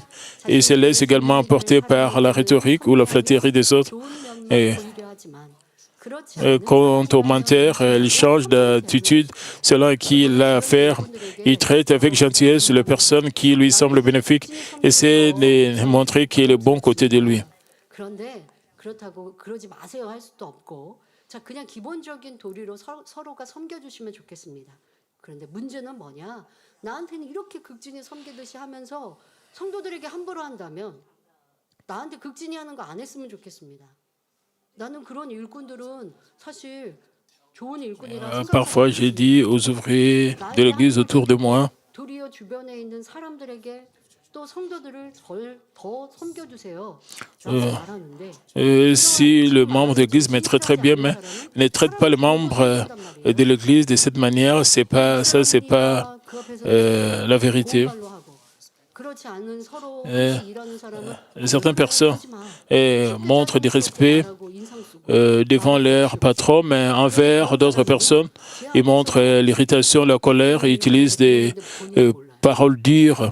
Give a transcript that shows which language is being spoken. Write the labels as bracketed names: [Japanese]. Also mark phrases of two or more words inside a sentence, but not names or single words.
[French] Et ils se laissent également emporter par la rhétorique ou la flatterie des autres. Et quant aux menteurs, ils changent d'attitude selon à qui il a affaire. Ils traitent avec gentillesse les personnes qui lui semblent bénéfiques et essaient de montrer qu'il est le bon côté de lui. [Korean] 자, 그냥 기본적인 도리로 서로가 섬겨주시면 좋겠습니다. 그런데 문제는 뭐냐? 나한테는 이렇게 극진히 섬기듯이 하면서 성도들에게 함부로 한다면 나한테 극진히 하는 거 안 했으면 좋겠습니다. 나는 그런 일꾼들은 사실 좋은 일꾼이라 [French] Parfois, j'ai dit aux ouvriers de l'Église autour de moi, [Korean] 도리어 주변에 있는 사람들에게 또 성도들을 더 섬겨주세요. [French] si le membre de l'Église me traite très bien, mais ne traite pas le membre de l'Église de cette manière, c'est pas la vérité. Certaines personnes montrent du respect devant leur patron, mais envers d'autres personnes, ils montrent l'irritation, la colère, ils utilisent des paroles dures.